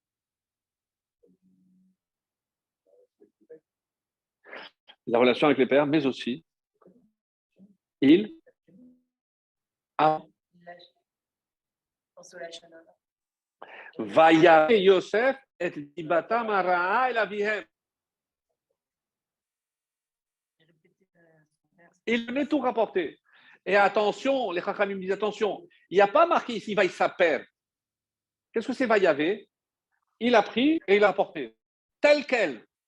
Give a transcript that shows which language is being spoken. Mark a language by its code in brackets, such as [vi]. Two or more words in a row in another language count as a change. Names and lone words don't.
[fr] La relation avec les pères, mais aussi, il a [he] ויבא יוסף את דבתם רעה אל אביהם. [fr] Il venait tout rapporter. Et attention, les Chachamim disent attention, il n'y a pas marqué ici Vaïsaper. Qu'est-ce que c'est Vayave? Il a pris et il a apporté. Tel quel.